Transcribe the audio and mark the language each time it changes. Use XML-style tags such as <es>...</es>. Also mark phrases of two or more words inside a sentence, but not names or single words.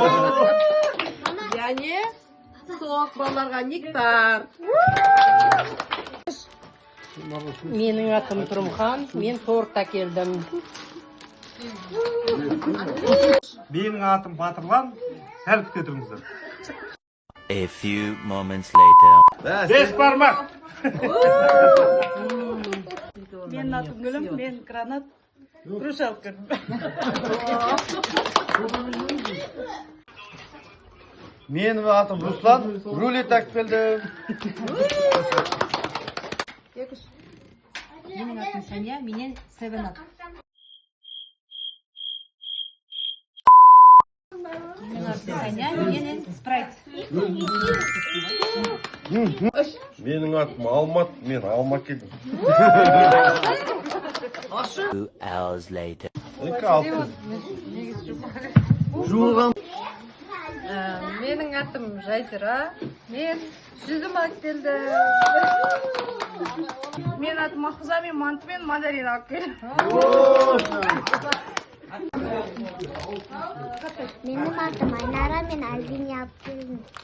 <kk>Және соқ балаларға нектар. Менің атым Тұрымхан, мен торт әкелдім. Менің атым Батырлан, сәл күте тұрыңыздар.</kk> <en>A few moments later.</en> <kk>Бес бармақ. Менің атым Гүлім, мен гранат күріш алып келдім. Менің атым Руслан, рулет әкеліп келдім. Менің атым Сәния, менен 7-Up. Менің атым Сәния, менен Sprite. Менің атым Алмат, мен алма келдім.</kk> <en>2 hours later.</en> <kk>Жуылған. Менің атым Жазира, мен жүзім алып келдім. Менің атым Махфуза, мен манты мен мандарин алып келдім. Менің атым Айнара, мен Альбине алып келдім.</kk>